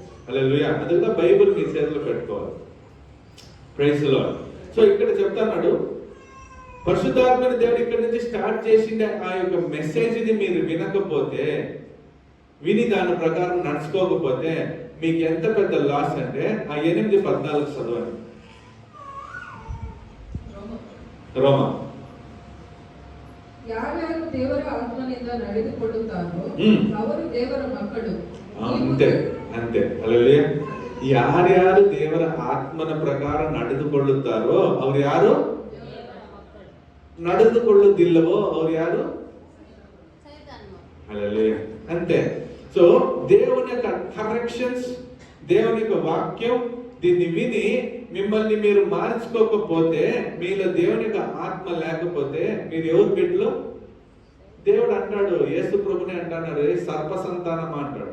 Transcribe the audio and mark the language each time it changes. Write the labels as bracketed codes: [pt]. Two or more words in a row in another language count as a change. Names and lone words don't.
[te] హల్లెలూయా. అందుకే బైబిల్ మీ చేతిలో పెట్టుకోవాలి. [en] Praise the Lord. [te] సో ఇక్కడ చెప్తున్నాడు, పరిశుద్ధాత్మైన దేవుడు ఇక్కడ నుంచి స్టార్ట్ చేసిండే ఆ యొక్క మెసేజ్ని మీరు వినకపోతే, విని దాని ప్రకారం నడుచుకోకపోతే మీకు ఎంత పెద్ద లాస్ అంటే ఆ 8:14 చదవండి. [kn] ರೋಮ ಯಾರ್ಯಾರು ದೇವರ ಆತ್ಮನಿಂದ ನಡೆದುಕೊಳ್ಳುತ್ತಾರೋ ಅವರು ದೇವರ ಮಕ್ಕಳು. ಅಂತೆ ಅಂತೆ. ಹಲ್ಲೆಲೂಯಾ. ಯಾರ್ಯಾರು ದೇವರ ಆತ್ಮನ ಪ್ರಕಾರ ನಡೆದುಕೊಳ್ಳುತ್ತಾರೋ ಅವ್ರು ಯಾರು? ನಡೆದುಕೊಳ್ಳುವುದಿಲ್ಲವೋ ಅವ್ರು ಯಾರು? [te] హల్లెలూయా. అంతే. సో దేవుని యొక్క కరెక్షన్స్, దేవుని యొక్క వాక్యం దీన్ని విని మిమ్మల్ని మీరు మార్చుకోకపోతే, మీలో దేవుని యొక్క ఆత్మ లేకపోతే మీరు ఎవరు బిడ్డలు? దేవుడు అంటాడు, యేసు ప్రభునే అంటున్నాడు, సర్ప సంతానం అంటాడు.